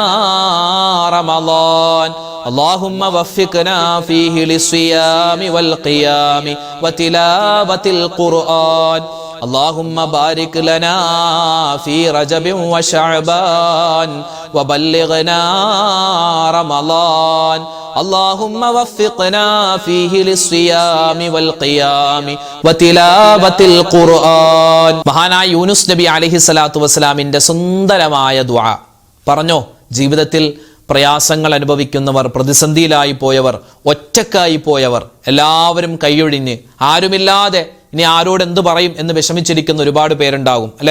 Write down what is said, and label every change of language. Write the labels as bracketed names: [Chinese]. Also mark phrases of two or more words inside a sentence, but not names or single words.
[Arabic] رمضان اللهم وفقنا فيه للصيام والقيام وتلاوة القرآن اللهم بارك لنا في رجب وشعبان وبلغنا رمضان اللهم وفقنا فيه للصيام والقيام وتلاوة القرآن. [Malayalam] മഹാനായ യൂനുസ് നബി [Arabic] عليه الصلاة والسلام [Malayalam] സുന്ദരമായ ദുആ പറഞ്ഞോ. ജീവിതത്തിൽ പ്രയാസങ്ങൾ അനുഭവിക്കുന്നവർ, പ്രതിസന്ധിയിലായി പോയവർ, ഒറ്റക്കായി പോയവർ, എല്ലാവരും കൈയൊഴിഞ്ഞ് ആരുമില്ലാതെ ഇനി ആരോട് എന്ത് പറയും എന്ന് വിഷമിച്ചിരിക്കുന്ന ഒരുപാട് പേരുണ്ടാകും അല്ലേ.